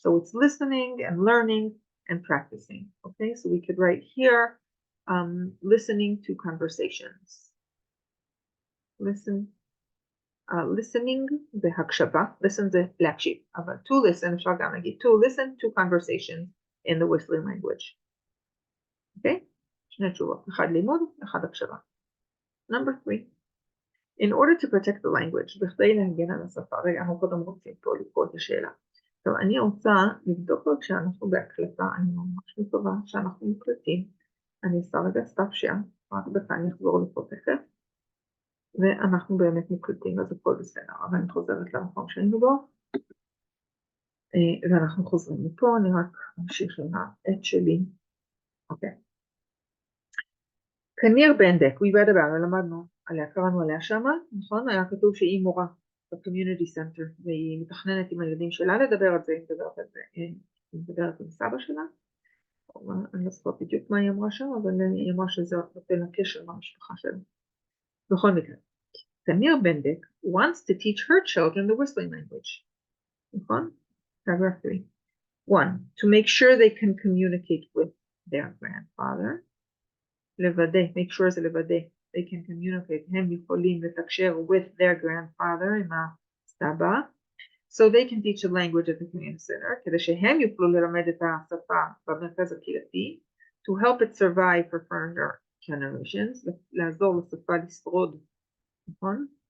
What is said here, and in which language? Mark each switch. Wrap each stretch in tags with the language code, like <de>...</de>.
<en>So it's listening and learning and practicing. Okay, so we could write here, listening to conversations. Listening</en> <he>זה הקשבה,</he> <en>listen</en> <he>זה להקשיב, אבל</he> <en>to listen,</en> <he>אפשר גם להגיד</he> <en>to listen to conversations in the whistling language.</en> <he>Okay, שני תשובות, אחד לימוד, אחד הקשבה.</he> <en>Number 3. In order to protect the language,</en> <he>בכדי להגן על השפה, רגע, אנחנו קודם רוצים פה לקרוא את השאלה. טוב, אני רוצה לבדוק רק שאנחנו בהקלטה, אני ממש מקווה שאנחנו מקלטים. אני אעשה רגע סטאפ שם, רק דקה אני אחזור לפה תכף, ואנחנו באמת מקלטים, אז הכל בסדר, אבל אני חוזרת למקום שהיינו בו, ואנחנו חוזרים מפה, אני רק אמשיך עם העט שלי. אוקיי. קניר בנדק,</he> <en>we read about,</en> <he>למדנו עליה, קראנו עליה שמה, נכון? היה כתוב שהיא מורה ב-community center, והיא מתכננת עם הילדים שלה לדבר על זה, היא מדברת עם סבא שלה, אני לא זוכרת בדיוק מה היא אמרה שם, אבל היא אמרה שזה נותן הקשר מהמשפחה שלה. בכל מקרה,</he> <en>קניר בנדק wants to teach her children the whistling language,</en> <he>נכון?</he> <en>Paragraph 3. 1. To make sure they can communicate with their grandfather,</en> <he>לוודא,</he> <en>make sure</en> <he>זה לוודא,</he> <en>they can communicate,</en> <he>הם יכולים לתקשר</he> <en>with their grandfather,</en> <he>עם הסבא,</he> <en>so they can teach the language at the community center,</en> <he>כדי שהם יוכלו ללמד את השפה במרכז הקהילתי,</he> <en>to help it survive for further generations,</en> <he>לעזור לשפה לשרוד, נכון?</he>